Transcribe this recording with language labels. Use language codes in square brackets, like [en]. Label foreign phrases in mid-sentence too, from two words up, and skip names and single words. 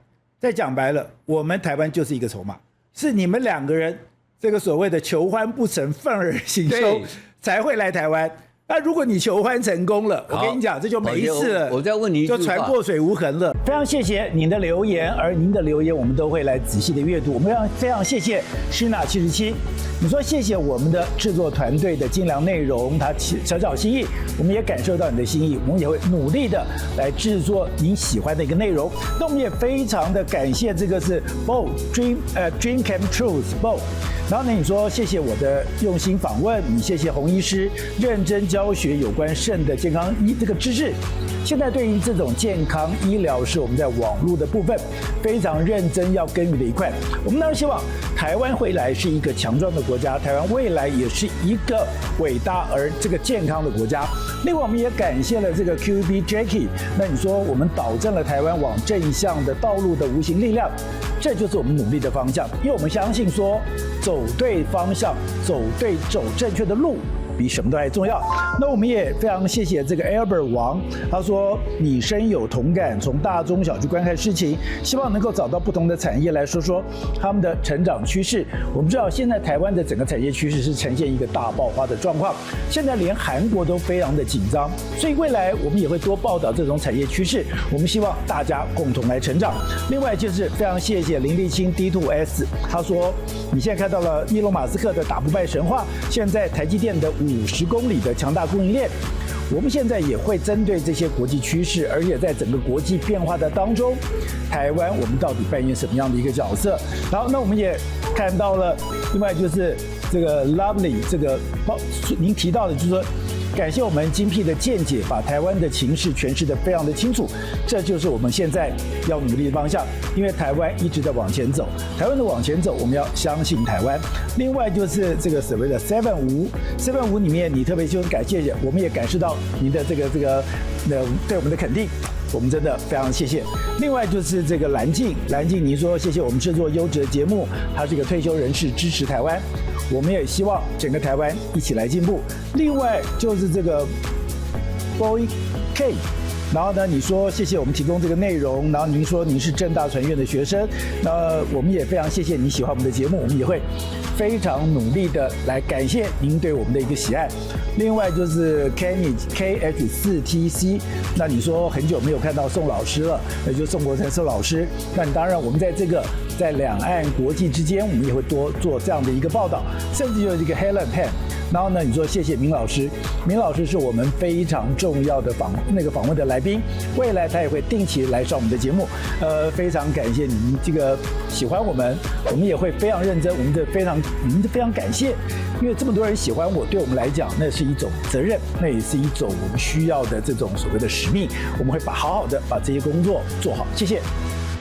[zh] 再講白了，我們台灣就是一個籌碼，是你們兩個人這個所謂的求歡不成，憤而行凶，才會來台灣。那如果你求歡成功了，我跟你講，這就沒事了。我再問你一句話，就船過水無痕了。非常謝謝您的留言，而您的留言我們都會來仔細的閱讀。我們非常謝謝Shina77，你說謝謝我們的制作團隊的精良內容，他小小心意，我們也感受到你的心意，我們也會努力的來制作您喜歡的一個內容。那我們也非常的感謝這個是 Bo Dream Came True Bo。然後呢，你說謝謝我的用心訪問，你謝謝洪醫師認真教學有關腎的健康這個知識。現在對於這種健康醫療是我們在網絡的部分非常認真要耕耘的一塊。我們當然希望台灣未來是一個強壯的國家，台灣未來也是一個偉大而這個健康的國家。另外，我們也感謝了這個 QB Jackie。那你說我們導正了台灣往正向的道路的無形力量，這就是我們努力的方向。因為我們相信說，走對方向，走正確的路，比什麼都還重要。那我們也非常謝謝這個 Albert 王，他說你深有同感，從大中小去觀看事情，希望能夠找到不同的產業來說說他們的成長趨勢。我們知道現在台灣的整個產業趨勢是呈現一個大爆發的狀況，現在連韓國都非常的緊張，所以未來我們也會多報道這種產業趨勢。我們希望大家共同來成長。另外就是非常謝謝林立清 D2S， 他說你現在看到了伊隆馬斯克的打不敗神話，現在台積電的50公里的強大供應鏈，我們現在也會針對這些國際趨勢，而且在整個國際變化的當中，台灣我們到底扮演什麼樣的一個角色？然後，那我們也看到了，另外就是這個 Lovely 這個您提到的，就是說感謝我們精闢的見解，把台灣的情勢詮釋得非常的清楚，這就是我們現在要努力的方向。因為台灣一直在往前走，台灣的往前走，我們要相信台灣。另外就是這個所謂的755裡面，你特別就是感謝，我們也感受到您的這個對我們的肯定，我們真的非常謝謝。另外就是這個藍靜，你說謝謝我們制作優質的節目，他是一個退休人士，支持台灣。我們也希望整個台灣一起來進步。另外就是這個 Boy K， 然後呢，你說謝謝我們提供這個內容，然後您說您是政大傳院的學生，那我們也非常謝謝你喜歡我們的節目，我們也會非常努力的來感謝您對我們的一個喜愛。另外就是 Kenny KH4TC， 那你說很久沒有看到宋老師了，那就宋國成宋老師。那你当然我們在兩岸國際之間，我們也会多做這樣的一個報道，甚至就是一個 Helen Pan。然後呢，你說謝謝明老師，明老師是我們非常重要的訪問的來賓，未來他也會定期來上我們的節目。非常感謝你們這個喜歡我們也會非常認真，我們非常感謝，因為這麼多人喜歡我，對我們來講那是一種責任，那也是一種我們需要的這種所謂的使命，我們會好好的把這些工作做好。謝謝。